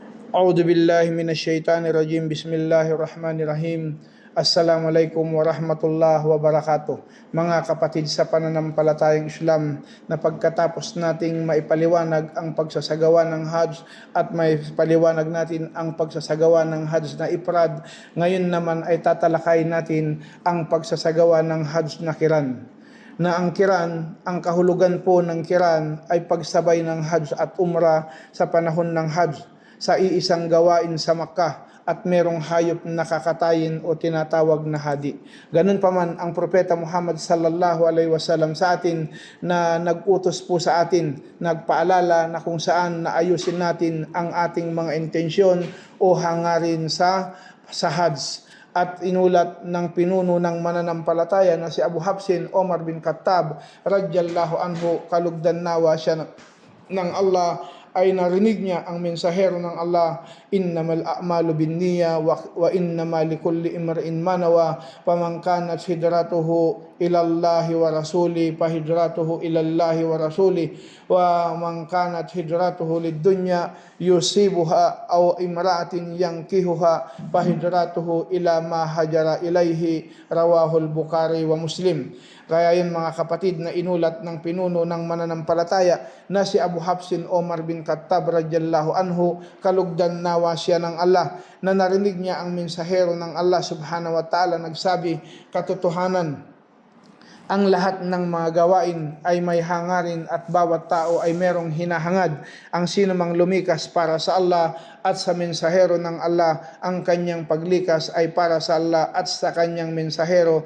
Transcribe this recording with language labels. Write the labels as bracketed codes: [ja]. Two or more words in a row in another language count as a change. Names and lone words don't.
[ar] أعوذ بالله من الشيطان الرجيم. بسم الله الرحمن الرحيم. السلام عليكم ورحمة الله وبركاته. [tl] Mga kapatid sa pananampalatayang Islam, na pagkatapos nating maipaliwanag ang pagsasagawa ng Hajj at may paliwanag natin ang pagsasagawa ng Hajj na ifrad, ngayon naman ay tatalakay natin ang pagsasagawa ng Hajj na Qiran. Na ang Qiran, ang kahulugan po ng Qiran ay pagsabay ng Hajj at Umrah sa panahon ng Hajj sa iisang gawain sa Makkah at merong hayop na kakatayin o tinatawag na hadi. Ganun pa man ang Propeta Muhammad [ar] صلى الله عليه وسلم [tl] sa atin na nag-utos po sa atin, nagpaalala na kung saan naayusin natin ang ating mga intensyon o hangarin sa Hajj. At inulat ng pinuno ng mananampalataya na si Abu Hafsin Omar bin Khattab [ar] رضي الله عنه, [tl] kalugdan nawa siya ng Allah, ay narinig niya ang mensahero ng Allah, [ar] إنما الأعمال بالنية وإنما لكل امرئ ما نوى فمن كانت هجرته إلى الله ورسوله فهجرته إلى الله ورسوله ومن كانت هجرته لدنيا يصيبها أو امرأة ينكحها فهجرته إلى ما هاجر إليه رواه البخاري ومسلم. [tl] Kaya yun mga kapatid, na inulat ng pinuno ng mananampalataya na si Abu Hafsin Omar bin Khattab [ar] رضي الله عنه, [tl] kalugdan nawa siya ng Allah, na narinig niya ang mensahero ng Allah [ar] سبحانه وتعالى [tl] nagsabi, katotohanan, ang lahat ng mga gawain ay may hangarin at bawat tao ay merong hinahangad. Ang sino mang lumikas para sa Allah at sa mensahero ng Allah, ang kanyang paglikas ay para sa Allah at sa kanyang mensahero.